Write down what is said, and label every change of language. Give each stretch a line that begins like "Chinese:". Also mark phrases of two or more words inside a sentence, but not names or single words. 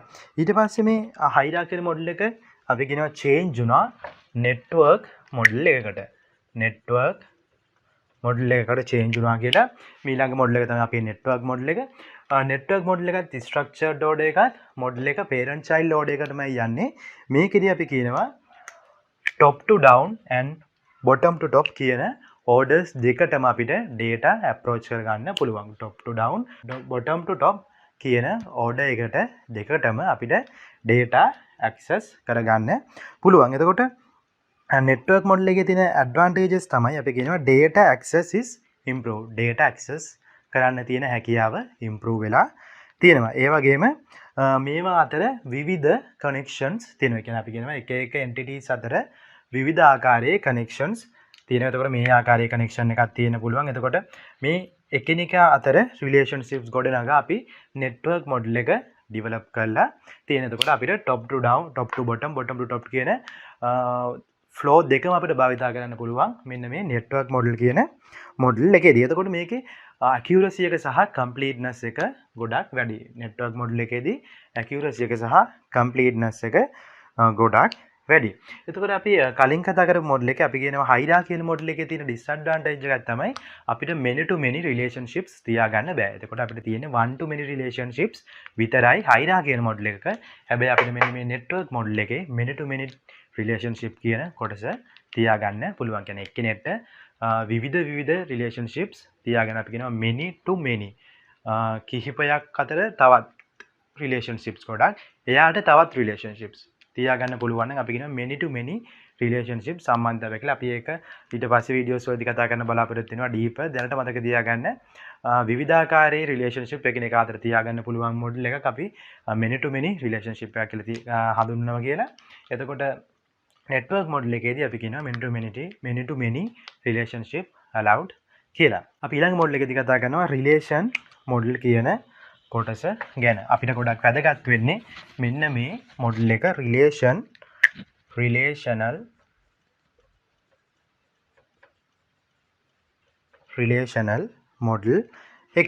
Sinhala: ඊට පස්සේ මේ
English: hierarchical model
Sinhala: එක අපි කියනවා change වුණා
English: network model
Sinhala: එකකට.
English: network model
Sinhala: එකකට change වුණා කියලා. ඊළඟ model එක තමයි අපේ
English: network model
Sinhala: එක.
English: network model
Sinhala: එකත්
English: structured order
Sinhala: එකත් model එක
English: parent child order
Sinhala: එකටමයි යන්නේ. මේකෙදී අපි කියනවා
English: top to down and bottom to top
Sinhala: කියන orders දෙකටම අපිට
English: data approach
Sinhala: කරගන්න පුළුවන්.
English: top to down bottom to top
Sinhala: කියන order එකට දෙකටම අපිට
English: data access
Sinhala: කරගන්න පුළුවන්. එතකොට
English: network model
Sinhala: එකේ තියෙන advantages තමයි අපි කියනවා
English: data access is improved. data access
Sinhala: කරන්න තියෙන හැකියාව improve වෙලා තියෙනවා. ඒ වගේම මේවා අතර විවිධ connections තියෙනවා. කියන්නේ අපි කියනවා එක එක entities අතර විවිධ ආකාරයේ connections තියෙනවා. එතකොට මේ ආකාරයේ connection එකක් තියෙන්න පුළුවන්. එතකොට මේ එකිනෙකා අතර relationships ගොඩනගා අපි
English: network model
Sinhala: එක develop කරලා තියෙන. එතකොට අපිට
English: top to down, top to bottom, bottom to top
Sinhala: කියන flow දෙකම අපිට භාවිතා කරන්න පුළුවන්. මෙන්න මේ
English: network model
Sinhala: කියන model එකේදී. එතකොට මේකේ accuracy එක සහ completeness එක ගොඩක් වැඩි.
English: network model
Sinhala: එකේදී accuracy එක සහ completeness එක ගොඩක් වැඩි. එතකොට අපි කලින් කතා කරපු model එකේ අපි කියනවා
English: hierarchical model
Sinhala: එකේ තියෙන disadvantage එකක් තමයි අපිට
English: many to many relationships
Sinhala: තියාගන්න බෑ. එතකොට අපිට තියෙන්නේ
English: one to many relationships
Sinhala: විතරයි
English: hierarchical model
Sinhala: එකක. හැබැයි අපිට මෙන්න මේ
English: network model
Sinhala: එකේ
English: many to many relationship
Sinhala: කියන කොටස තියාගන්න පුළුවන්. කියන්නේ එක්කෙනෙක්ට විවිධ relationships තියාගෙන අපි කියනවා
English: many to many
Sinhala: කිහිපයක් අතර තවත් relationships ගොඩක් එයාට තවත් relationships තියාගන්න පුළුවන් නම් අපි කියනවා
English: many to many relationships
Sinhala: සම්බන්ධතාවය කියලා. අපි ඒක ඊට පස්සේ වීඩියෝස් වලදී කතා කරන්න බලාපොරොත්තු වෙනවා deeper. දැනට මතක තියාගන්න විවිධාකාරයේ relationship එකිනෙක අතර තියාගන්න පුළුවන් model එකක් අපි
English: many to many relationship
Sinhala: එකක් කියලා හඳුන්වනවා කියලා. එතකොට
English: network model
Sinhala: එකේදී අපි කියනවා
English: many to many relationship allowed
Sinhala: කියලා. අපි ඊළඟ model එකේදී කතා කරනවා
English: relation model
Sinhala: කියන කොටස ගැන. අපිට ගොඩක් වැදගත් වෙන්නේ මෙන්න මේ model එක
English: relational model
Sinhala: එක.